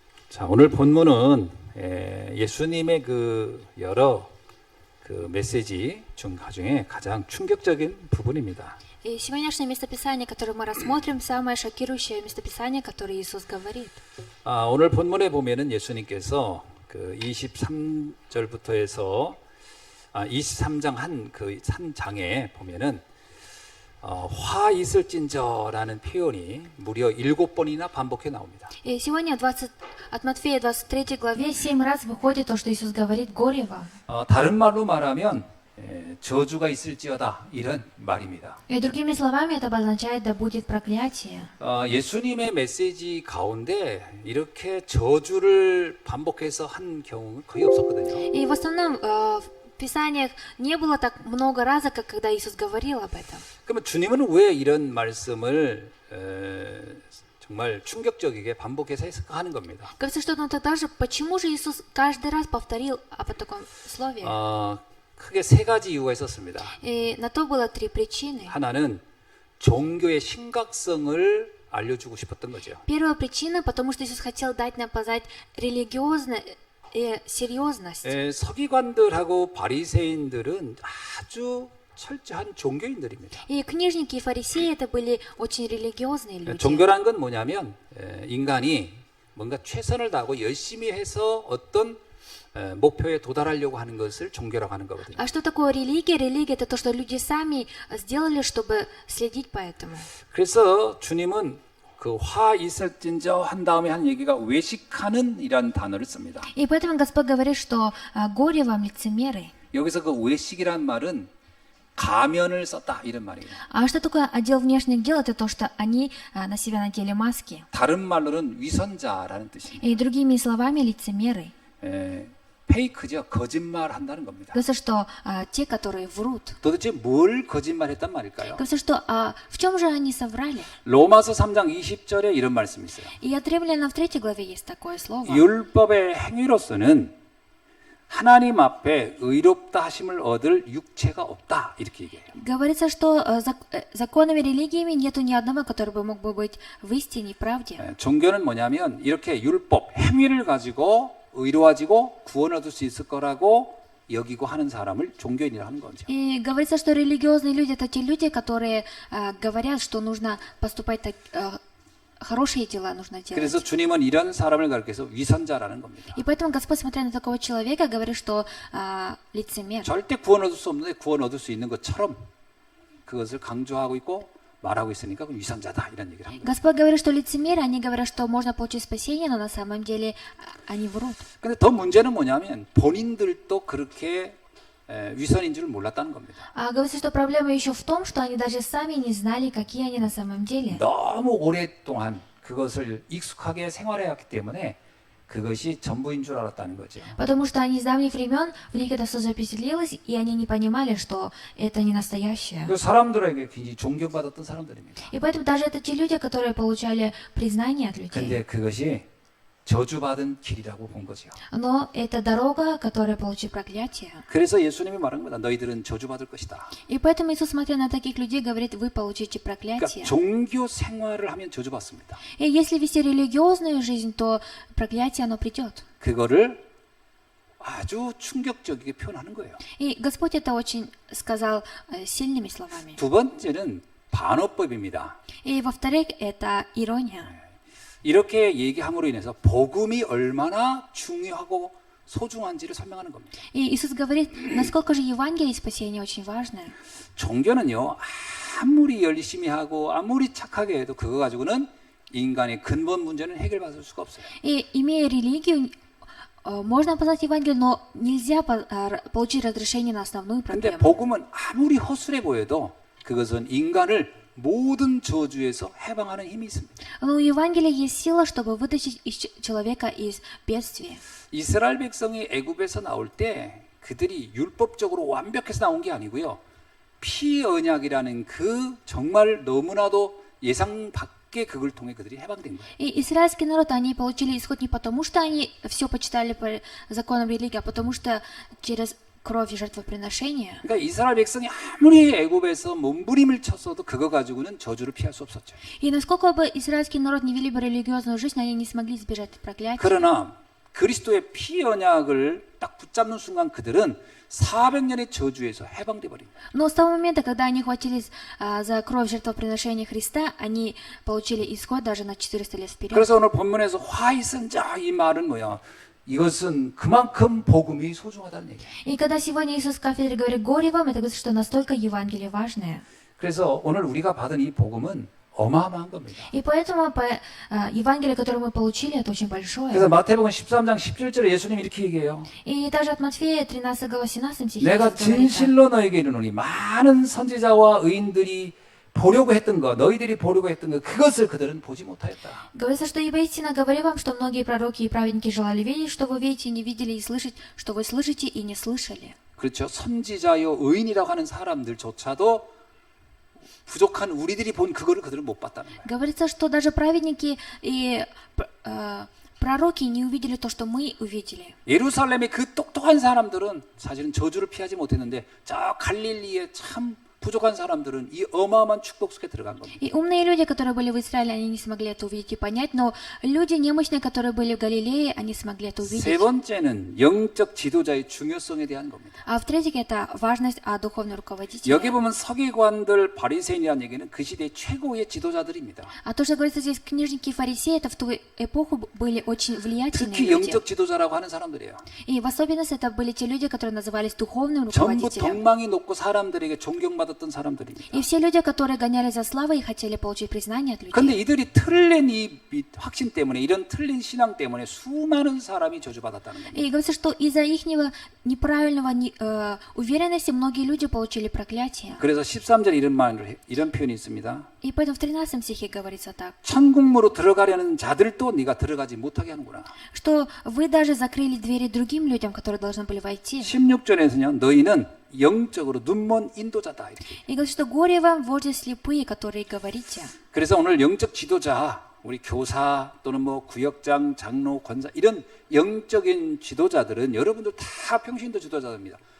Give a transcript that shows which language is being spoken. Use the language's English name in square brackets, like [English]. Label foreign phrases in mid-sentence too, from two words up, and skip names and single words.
[Korean] 자, 오늘 본문은 예수님의 그 여러 그 메시지 중에 가장 충격적인 부분입니다. [Russian] И сегодняшнее местописание, которое мы рассмотрим, самое шокирующее местописание, которое Иисус говорит. [Korean] 오늘 본문에 보면은 예수님께서 그 23절부터 해서 23장 한 장에 보면은 화 있을진저라는 표현이 무려 7번이나 반복해 나옵니다. [Russian] И сегодня от Матфея 23 главе 7 раз выходит то, что Иисус говорит: «Горе вам». [Korean] 다른 말로 말하면 저주가 있을지어다 이런 말입니다. [Russian] И другими словами это обозначает: «Да будет проклятие». [Korean] 예수님의 메시지 가운데 이렇게 저주를 반복해서 한 경우는 거의 없었거든요. [Russian] И в основном в Писаниях не было так много раз, как когда Иисус говорил об этом. [Korean] 그러면 주님은 왜 이런 말씀을 정말 충격적이게 반복해서 했을까 하는 겁니다. [Russian] Кажется, что тогда же, почему же Иисус каждый раз повторил об таком слове? [Korean] 크게 세 가지 이유가 있었습니다. [Russian] И на то было три причины. [Korean] 하나는 종교의 심각성을 알려주고 싶었던 거죠. [Russian] Первая причина, потому что Иисус хотел дать нам познать религиозную серьезность. [Korean] 서기관들하고 바리새인들은 아주 철저한 종교인들입니다. [Russian] И книжники и фарисеи это были очень религиозные люди. [Korean] 종교란 건 뭐냐면 인간이 뭔가 최선을 다하고 열심히 해서 어떤 목표에 도달하려고 하는 것을 종교라고 하는 거거든요. [Russian] А что такое религия? Религия это то, что люди сами сделали, чтобы следить по этому. [Korean] 그래서 주님은 그 화 있을진저 한 다음에 한 얘기가 외식하는 이란 단어를 씁니다. [Russian] И поэтому Господь говорит, что горе вам, лицемеры. [Korean] 여기서 그 외식이란 말은 가면을 썼다 이런 말이에요. [Russian] А что такое отдел внешних дел? Это то, что они на себя надели маски. [Korean] 다른 말로는 위선자라는 뜻입니다. [Russian] И другими словами, лицемеры. [Korean] 페이크죠. 거짓말 한다는 겁니다. [Russian] Говорится, что те, которые врут. [Korean] 도대체 뭘 거짓말했단 말일까요? [Russian] Говорится, что в чем же они соврали? [Korean] 로마서 3장 20절에 이런 말씀이 있어요. [Russian] И от Римлянам в 3 главе есть такое слово. [Korean] 율법의 행위로서는 하나님 앞에 의롭다 하심을 얻을 육체가 없다 이렇게 얘기해요. [Russian] Говорится, что законами религиями нету ни одного, который бы мог бы быть в истине и правде. [Korean] 종교는 뭐냐면 이렇게 율법 행위를 가지고 의로워지고 구원 얻을 수 있을 거라고 여기고 하는 사람을 종교인이라고 하는 거죠. [Russian] И говорится, что религиозные люди это те люди, которые говорят, что нужно поступать так, хорошие дела нужно делать. [Korean] 그래서 주님은 이런 사람을 가르쳐서 위선자라는 겁니다. [Russian] И поэтому Господь, смотря на такого человека, говорит, что лицемер. [Korean] 절대 구원 얻을 수 없는데 구원 얻을 수 있는 것처럼 그것을 강조하고 있고 말하고 있으니까 그건 위선자다 이런 얘기를 합니다. [Russian] Господь говорит, что лицемеры, они говорят, что можно получить спасение, но на самом деле они врут. [Korean] 근데 더 문제는 뭐냐면 본인들도 그렇게 위선인 줄 몰랐다는 겁니다. [Russian] А говорится, что проблема еще в том, что они даже сами не знали, какие они на самом деле. [Korean] 너무 오랫동안 그것을 익숙하게 생활해왔기 때문에 그것이 전부인 줄 알았다는 거죠. [Russian] Потому что они с давних времен, в них это все запечатлелось, и они не понимали, что это не настоящее. [Korean] 그 사람들에게 굉장히 존경받았던 사람들입니다. [Russian] И поэтому даже это те люди, которые получали признание от людей. [Korean] 근데 그것이 저주받은 길이라고 본 거죠. [Russian] Но это дорога, которая получит проклятие. [Korean] 그래서 예수님이 말한 거다. 너희들은 저주받을 것이다. [Russian] И поэтому Иисус, смотря на таких людей, говорит: вы получите проклятие. [Korean] 그러니까 종교 생활을 하면 저주받습니다. [Russian] И если вести религиозную жизнь, то проклятие, оно придет. [Korean] 그거를 아주 충격적이게 표현하는 거예요. [Russian] И Господь это очень сказал сильными словами. [Korean] 두 번째는 반어법입니다. [Russian] И во-вторых, это ирония. [Korean] 이렇게 얘기함으로 인해서 복음이 얼마나 중요하고 소중한지를 설명하는 겁니다. [Russian] И Иисус говорит, насколько же Евангелие и спасение очень важное. [Korean] 종교는요, 아무리 열심히 하고 아무리 착하게 해도 그거 가지고는 인간의 근본 문제는 해결받을 수가 없어요. [Russian] И имея религию, можно познать Евангелие, но нельзя получить разрешение на основную [Korean] 그런데 [Russian] проблему. [Korean] 복음은 아무리 허술해 보여도 그것은 인간을 모든 저주에서 해방하는 힘이 있습니다. [Russian] Но у Евангелия есть сила, чтобы вытащить человека из бедствия. [Korean] 이스라엘 백성이 애굽에서 나올 때 그들이 율법적으로 완벽해서 나온 게 아니고요. 피언약이라는 그 정말 너무나도 예상 밖의 그걸 통해 그들이 해방된 거예요. [Russian] И израильский народ, они получили исход не потому, что они все почитали по законам религии, а потому что через кровь и жертвоприношения. [Korean] 그러니까 이스라엘 백성이 아무리 애굽에서 몸부림을 쳤어도 그거 가지고는 저주를 피할 수 없었죠. [Russian] И насколько бы израильский народ не вели бы религиозную жизнь, они не смогли избежать проклятия. [Korean] 그러나 그리스도의 피 언약을 딱 붙잡는 순간 그들은 400년의 저주에서 해방돼 버립니다. [Russian] Но с того момента, когда они хватились за кровь жертвоприношения Христа, они получили исход даже на 400 лет вперед. [Korean] 그래서 오늘 본문에서 화이선자 이 말은 뭐야? 이것은 그만큼 복음이 소중하다는 얘기예요. [Russian] И когда сегодня Иисус в кафедре говорит «горе вам», это говорит, что настолько Евангелие важное. [Korean] 그래서 오늘 우리가 받은 이 복음은 어마어마한 겁니다. [Russian] И поэтому Евангелие, которое мы получили, это очень большое. [Korean] 그래서 마태복음 13장 17절에 예수님이 이렇게 얘기해요. [Russian] И даже от Матфея 13 глава 17 стихе [Korean] 내가 [Russian] Иисус говорит так. [Korean] 진실로 너에게 이르노니 많은 선지자와 의인들이 보려고 했던 거, 너희들이 보려고 했던 거, 그것을 그들은 보지 못하였다. [Russian] Говорится, что ибо истинно говорю вам, что многие пророки и праведники желали видеть, что вы видите и не видели, и слышать, что вы слышите и не слышали. [Korean] 그렇죠. 선지자요 의인이라고 하는 사람들조차도 부족한 우리들이 본 그거를 그들은 못 봤다는 거예요. [Russian] Говорится, что даже праведники и пророки не увидели то, что мы увидели. [Korean] 예루살렘의 그 똑똑한 사람들은 사실은 저주를 피하지 못했는데 저 갈릴리의 참 부족한 사람들은 이 어마어마한 축복 속에 들어간 겁니다. [Russian] И умные люди, которые были в Израиле, они не смогли это увидеть и понять, но люди немощные, которые были в Галилее, они смогли это [Korean] 세 [Russian] увидеть. [Korean] 번째는 영적 지도자의 중요성에 대한 겁니다. [Russian] А в-третьих, это важность о духовном руководителе. [Korean] 여기 보면 서기관들, 바리새인이라는 얘기는 그 시대의 최고의 지도자들입니다. [Russian] А то, что говорится здесь, книжники и фарисеи, это в ту эпоху были очень влиятельные [Korean] 특히 [Russian] люди. [Korean] 영적 지도자라고 하는 사람들이에요. [Russian] И в особенности это были те люди, которые назывались духовным [Korean] 전부 [Russian] руководителем. [Korean] 덕망이 높고 사람들에게 존경받았던 사람들입니다. [Russian] И все люди, которые гонялись за славой и хотели получить признание от людей. [Korean] 근데 이들이 틀린 이 확신 때문에, 이런 틀린 신앙 때문에 수많은 사람이 저주받았다는 겁니다. [Russian] И говорится, что из-за их неправильного уверенности многие люди получили проклятие. [Korean] 그래서 13절에 이런 표현이 있습니다. [Russian] И поэтому в 13 стихе говорится так, [Korean] 천국문으로 들어가려는 자들도 네가 들어가지 못하게 하는구나. [Russian] что вы даже закрыли двери другим людям, которые должны были войти. [Korean] 16절에서는요. 너희는 영적으로 눈먼 인도자다. 이렇게. [Russian] И говорится, что горе вам, вожди слепые, которые говорите. [Korean] 그래서 오늘 영적 지도자, 우리 교사 또는 뭐 구역장, 장로, 권사 이런 영적인 지도자들은 여러분들 다 평신도 지도자입니다.